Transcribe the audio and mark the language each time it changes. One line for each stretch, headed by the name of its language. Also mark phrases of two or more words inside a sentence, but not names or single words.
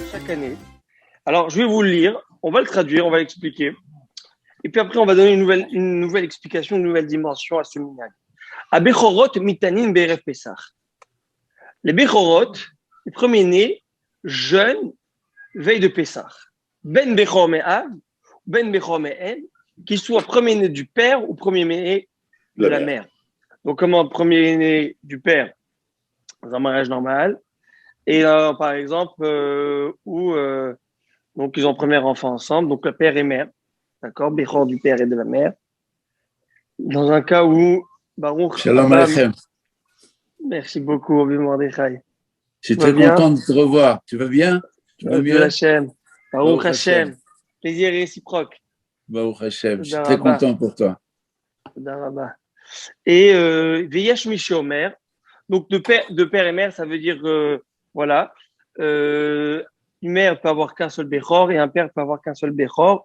French: année. Alors, je vais vous le lire, on va le traduire, on va l'expliquer. Et puis après, on va donner une nouvelle explication, une nouvelle dimension à ce minhag.
Hebrew: הבכורות מתענין בערב פסח.
French: Les Bechorot, les premiers-nés, jeunes, veille de Pessah.
Hebrew: בן בכור מאב, בן בכור מאם,
French: qu'il soit premier-né du père ou premier-né de la mère. Donc, comment premier-né du père dans un mariage normal, et par exemple, où donc ils ont premier enfant ensemble, donc le père et mère, d'accord, Bechor du père et de la mère. Dans un cas où Baruch Shalom Abba, Aleichem. merci beaucoup, Rabbi Mordechai. Je suis Tu vas très bien? content de te revoir. Tu vas bien? Tu vas De mieux?
Hebrew: השם. ברוך ברוך השם. Hashem.
French: Plaisir réciproque.
Hebrew: ברוך השם.
French: Je suis Toda très Rabba. content pour toi.
Hebrew: תודה רבה. Et ויש מי שאומר.
French: Donc de père et mère, ça veut dire voilà. Une mère peut avoir qu'un seul Bechor et un père peut avoir qu'un seul Bechor.